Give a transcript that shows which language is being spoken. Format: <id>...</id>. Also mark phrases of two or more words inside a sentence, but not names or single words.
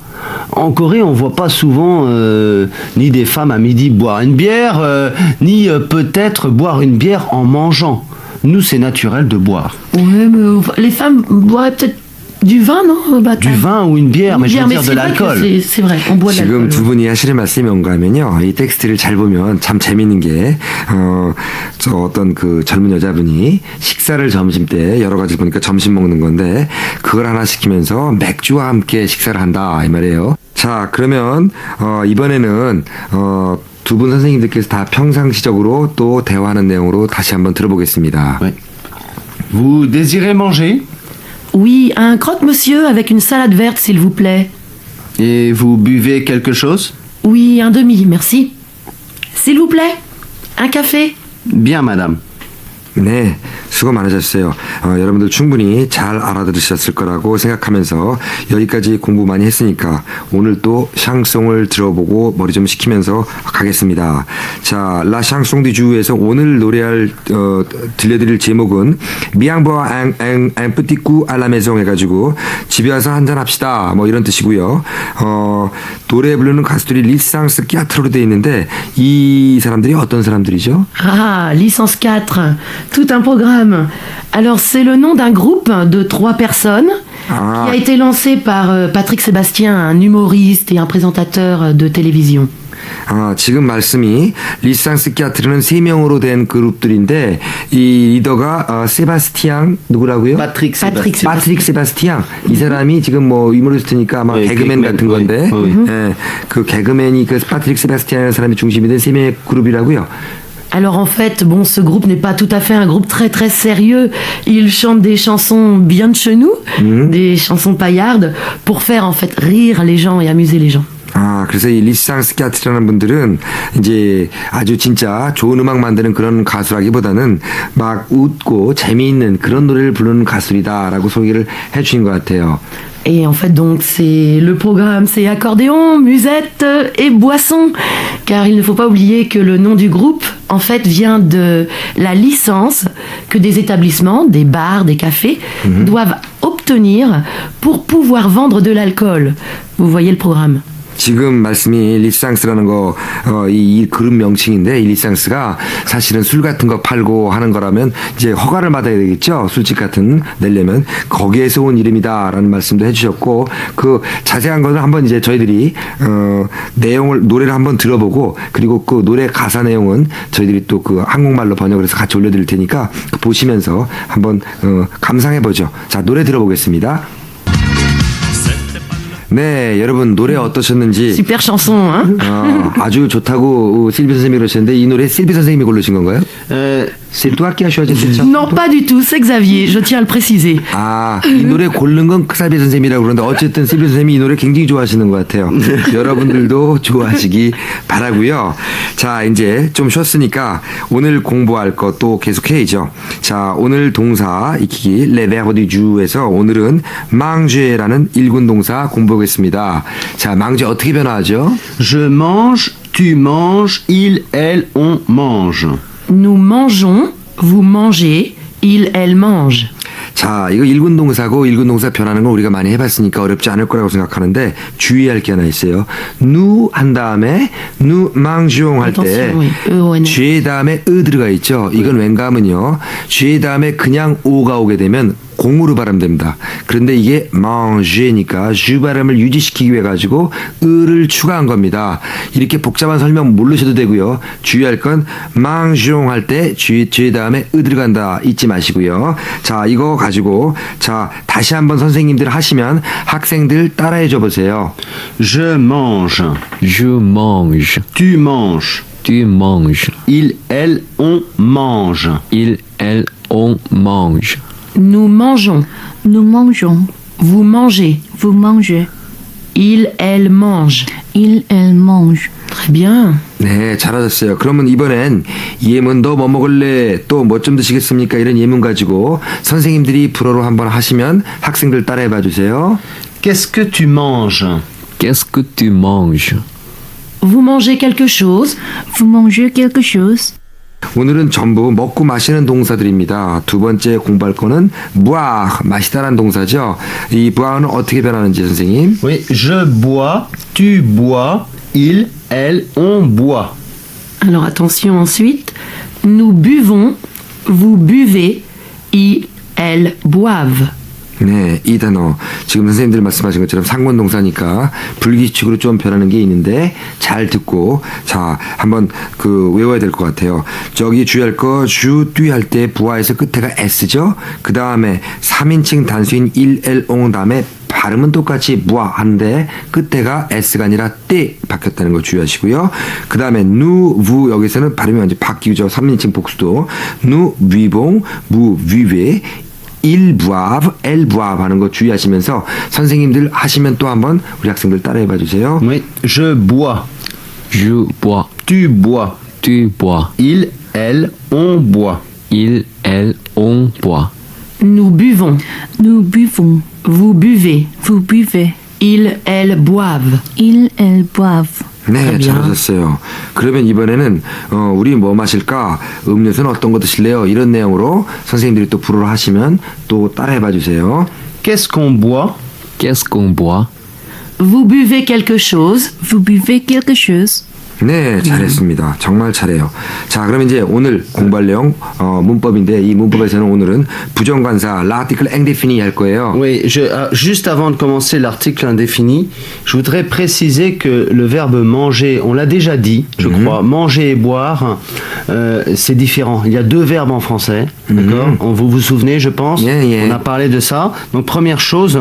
<fr>En Corée, on voit pas souvent ni des femmes à midi boire une bière, ni peut-être boire une bière en mangeant. Nous, c'est naturel de boire. Ouais, mais les femmes boiraient peut-être du vin, non? Du vin ou une bière, mais je veux dire de c'est vrai que l'alcool. c'est vrai, on boit de 지금 l'alcool.</fr> <ko>두 분이 하시는 말씀이 뭔가 하면요. 이 텍스트를 잘 보면 참 재밌는 게, 저 어떤 그 젊은 여자분이 식사를 점심 때 여러 가지 보니까 점심 먹는 건데, 그걸 하나 시키면서 맥주와 함께 식사를 한다, 이 말이에요. 자, 그러면, 이번에는, 두 분 선생님들께서 다 평상시적으로 또 대화하는 내용으로 다시 한번 들어보겠습니다.</ko> <fr>Ouais. Vous désirez manger? Oui, un croque-monsieur avec une salade verte, s'il vous plaît. Et vous buvez quelque chose? Oui, un demi, merci. S'il vous plaît, un café. Bien, madame.</fr> <ko>네, 수고 많으셨어요. 여러분들 충분히 잘 알아들으셨을 거라고 생각하면서 여기까지 공부 많이 했으니까 오늘 또 샹송을 들어보고 머리 좀 식히면서 가겠습니다. 자, 라 샹송 디 주에서 오늘 노래할 들려드릴 제목은 미앙보아 앙 뿌띠꾸 알라메송 해가지고 집에 와서 한잔 합시다 뭐 이런 뜻이고요. 노래 부르는 가수들이 리상스 끼아트로로 되어 있는데 이 사람들이 어떤 사람들이죠?</ko> <fr>Ah, licence 4, tout un programme. Alors, c'est le nom d'un groupe de 3 personnes Ah. qui a été lancé par Patrick Sébastien, un humoriste et un présentateur de télévision.</fr> <ko>지금 말씀이 리상스 끼아트르는 3명으로 된 그룹들인데 이 리더가 세바스티앙 누구라고요? Patrick Sébastien. 파트릭 세바스티앙 이 사람이 지금 뭐 유머리스트니까 아마 네, 개그맨 개그맨, 같은 건데 네. 예, 그 개그맨이 그 파트릭 세바스티앙이라는 사람이 중심이 된 3명의 그룹이라고요.</ko> <fr>Alors en fait, bon, ce groupe n'est pas tout à fait un groupe très très sérieux. Ils chantent des chansons bien de chez nous, des chansons paillardes, pour faire en fait rire les gens et amuser les gens.</fr> <ko>그래서 이 리상스 끼아트라는 분들은 이제 아주 진짜 좋은 음악 만드는 그런 가수라기보다는 막 웃고 재미있는 그런 노래를 부르는 가수이다라고 소개를 해주신 것 같아요.</ko> <fr>Et en fait, donc, c'est le programme, c'est accordéon, musette et boisson. Car il ne faut pas oublier que le nom du groupe, en fait, vient de la licence que des établissements, des bars, des cafés, doivent obtenir pour pouvoir vendre de l'alcool. Vous voyez le programme.</fr> <ko>지금 말씀이 리쌍스라는 거, 이 그룹 명칭인데, 이 리쌍스가 사실은 술 같은 거 팔고 하는 거라면 이제 허가를 받아야 되겠죠? 술집 같은 내려면. 거기에서 온 이름이다라는 말씀도 해주셨고, 그 자세한 것을 한번 이제 저희들이, 노래를 한번 들어보고, 그리고 그 노래 가사 내용은 저희들이 또 그 한국말로 번역을 해서 같이 올려드릴 테니까 보시면서 한번, 감상해보죠. 자, 노래 들어보겠습니다. 네, 여러분 노래 어떠셨는지</ko> <fr>Super chanson, hein?</fr> <ko>아주 좋다고 실비 선생님이 그러셨는데 이 노래 실비 선생님이 고르신 건가요?</ko> <fr>C'est toi qui as choisi cette chanson? Non, pas du tout, c'est Xavier, je tiens à le préciser.</fr> <ko>아, 이 노래 고른 건 크사비 선생님이라고 그러는데 어쨌든 실비 선생님이 이 노래 굉장히 좋아하시는 것 같아요. 여러분들도 좋아하시기 바라고요. 자, 이제 좀 쉬었으니까 오늘 공부할 것 또 계속해야죠. 자, 오늘 동사 익히기 Le Verbe du Jour에서 오늘은 manger라는 일군 동사 공부하겠습니다. 자, manger 어떻게 변화하죠? Je mange, tu manges, il, elle, on mange. Nous mangeons, vous mangez, il, elle mange. 자, 이거 일군 동사고 일군 동사 변하는 거 우리가 많이 해봤으니까 어렵지 않을 거라고 생각하는데 주의할 게 하나 있어요. nous 한 다음에</ko> <fr>nous mangeons</fr> <ko>할 때</ko> <fr>Attention, oui. Ouais,</fr> <ko>쥐 다음에 으 들어가 있죠. 이건 왠가 하면요. 쥐 다음에 그냥 오가 오게 되면 공으로 발음됩니다. 그런데 이게 manger니까 주 발음을 유지시키기 위해 가지고 으를 추가한 겁니다. 이렇게 복잡한 설명 모르셔도 되고요. 주의할 건 mangeons 할 때 쥐 다음에 으 들어간다 잊지 마시고요. 자, 이거 가지고 자, 다시 한번 선생님들 하시면 학생들 따라해 줘 보세요.</ko> <fr>Je mange, Je mange. tu manges, Tu manges. il, elle, on mange. Il, elle, on mange. Nous mangeons, Nous mangeons. vous mangez, Vous mangez. il, elle mange. Il, elle mange. Très bien.</fr> <ko>네, 잘하셨어요. 그러면 이번엔 예문 너 뭐 먹을래? 또 뭐 좀 드시겠습니까? 이런 예문 가지고 선생님들이 불어로 한번 하시면 학생들 따라해 봐 주세요.</ko> <fr>Qu'est-ce que tu manges? Qu'est-ce que tu manges? Vous mangez quelque chose, Vous mangez quelque chose.</fr> <ko>오늘은 전부 먹고 마시는 동사들입니다. 두 번째 공부할 거는 boire, 마시다라는 동사죠. 이 boire는 어떻게 변하는지 선생님.</ko> <fr>Oui, je bois, tu bois, il, elle, on boit. alors attention ensuite, nous buvons, vous buvez, il, elle boivent.</fr> <ko>네, 이 단어 지금 선생님들 말씀하신 것처럼 상권 동사니까 불규칙으로 좀 변하는 게 있는데 잘 듣고 자 한번 그 외워야 될 것 같아요. 저기 주의할 거 주, 뚜 할 때 부하에서 끝에가 s죠. 그 다음에 3인칭 단수인</ko> <fr>il, elle, on</fr> <ko>다음에 발음은 똑같이 부하 하는데 끝에가 s가 아니라 때 바뀌었다는 거 주의하시고요. 그 다음에</ko> <fr>nous, vous</fr> <ko>여기서는 발음이 완전 바뀌죠. 3인칭 복수도</ko> <fr>nous, buvons, vous, buvez il boive, elle boive</fr> <ko>하는 거 주의하시면서 선생님들 하시면 또 한번 우리 학생들 따라해 봐 주세요.</ko> <fr>Oui, je bois, Je bois. tu bois, Tu bois. il, elle, on boit. Il, elle, on boit. Nous buvons, Nous buvons. vous buvez, Vous buvez. il, elle boivent. Ils, elles boivent.</fr> <ko>네, bien. 잘하셨어요. 그러면 이번에는 우리 뭐 마실까? 음료수는 어떤 거 드실래요? 이런 내용으로 선생님들이 또 불어를 하시면 또 따라해 봐 주세요.</ko> <fr>Qu'est-ce qu'on boit? Qu'est-ce qu'on boit? Vous buvez quelque chose, Vous buvez quelque chose.</fr> <ko>네, 잘했습니다. 정말 잘해요. 자, 그럼 이제 오늘 공부할 내용 문법인데 이 문법에서는 오늘은 부정관사</ko> <fr>l'article indéfini</fr> <ko>할 거예요.</ko> <fr>Oui, juste avant de commencer l'article indéfini, je voudrais préciser que le verbe manger, on l'a déjà dit, je crois, manger et boire, c'est différent. Il y a deux verbes en français, d'accord? Vous vous souvenez, je pense?</fr> <en>Yeah, yeah.</en> <fr>On a parlé de ça. Donc première chose.</fr>